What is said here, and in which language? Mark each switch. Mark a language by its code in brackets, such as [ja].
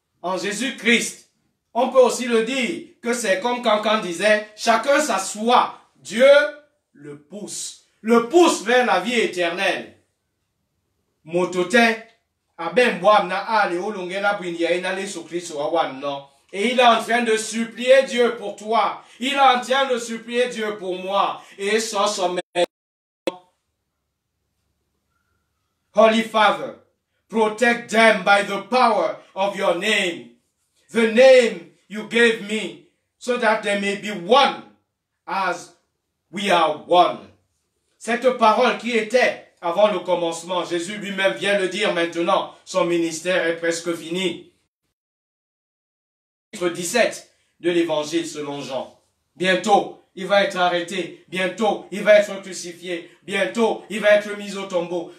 [fr] En Jésus-Christ, on peut aussi le dire que c'est comme quand disait, chacun s'assoit, Dieu le pousse vers la vie éternelle. Motote, aben boam na ale olonge la bwindia inale so Christ wawan non. Et il est en train de supplier Dieu pour toi. Il est en train de supplier Dieu pour moi. Et son sommet. [en] Holy Father, protect them by the power of your name. The name you gave me, so that they may be one as we are one. [fr] Cette parole qui était avant le commencement, Jésus lui-même vient le dire maintenant. Son ministère est presque fini. Chapitre 17 de l'évangile selon Jean. Bientôt, il va être arrêté. Bientôt, il va être crucifié. Bientôt, il va être mis au tombeau.